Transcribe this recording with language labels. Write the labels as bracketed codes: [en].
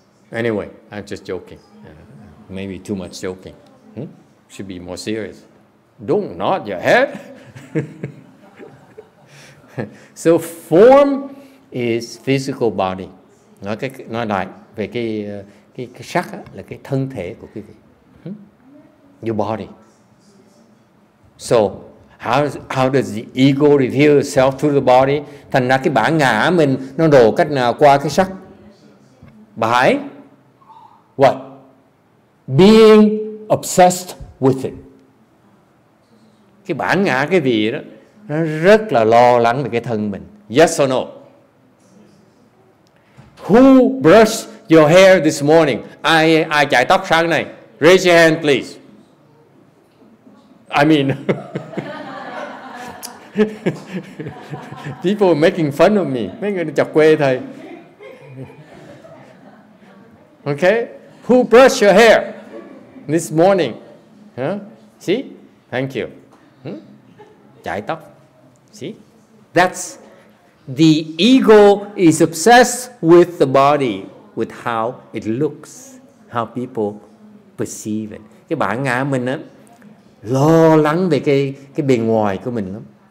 [en] Anyway, I'm just joking. Maybe too much joking. Should be more serious. Don't nod your head. So form is physical body. [vi] Nói lại về cái sắc là cái thân thể của quý vị. [en] Your body. So how does the ego reveal itself through the body? [vi] Thành ra cái bản ngã mình nó đổ cách nào qua cái sắc? [en] By what? Being obsessed with it. [vi] Cái bản ngã cái vị đó nó rất là lo lắng về cái thân mình. [en] Yes or no? Who brushed your hair this morning? [vi] Ai chải tóc sáng nay? [en] Raise your hand, please. I mean, people are making fun of me. [vi] Mấy người chọc quê thầy. [en] Okay? Who brushed your hair this morning? Huh? See? Thank you. [vi] Chải tóc. [en] See? That's the ego is obsessed with the body, with how it looks, how people perceive it. [vi] Cái bản ngã mình á lo lắng về cái bề ngoài của mình lắm.